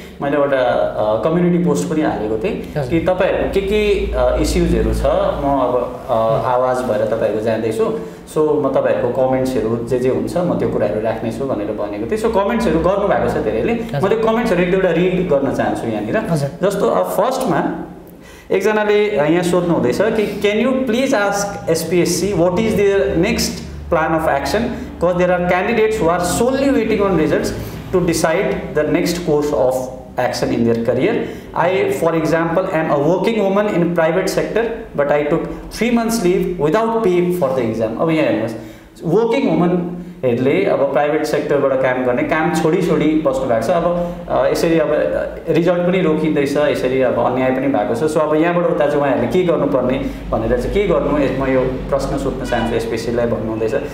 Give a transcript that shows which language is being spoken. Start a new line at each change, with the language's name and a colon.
Nepali: मैले एउटा community post पनि हालेको थिएँ कि तपाईँहरूको के इस्युजहरू छ, म अब आवाज भएर तपाईँहरूको जाँदैछु, सो म तपाईँहरूको कमेन्ट्सहरू जे हुन्छ म त्यो कुराहरू राख्नेछु भनेर भनेको थिएँ। सो कमेन्ट्सहरू गर्नुभएको छ धेरैले, म त्यो कमेन्ट्सहरू एक दुईवटा रिड गर्न चाहन्छु यहाँनिर। जस्तो फर्स्टमा एकजनाले यहाँ सोध्नु हुँदैछ कि
English: Can you please ask SPSC what is their next plan of action, because there are candidates who are solely waiting on results to decide the next course of action in their career. I, for example, am a working woman in private sector, but I took 3 months leave without pay for the exam.
Nepali: अब यहाँ हेर्नुहोस्, working वुमनहरूले अब private सेक्टरबाट काम गर्ने, काम छोडी बस्नु भएको छ। अब यसरी अब रिजल्ट पनि रोकिँदैछ, यसरी अब अन्याय पनि भएको छ। सो अब यहाँबाट उता चाहिँ उहाँहरूले के गर्नुपर्ने भनेर चाहिँ के गर्नु, म यो प्रश्न सोध्न चाहन्छु एसपिएससीलाई भन्नुहुँदैछ।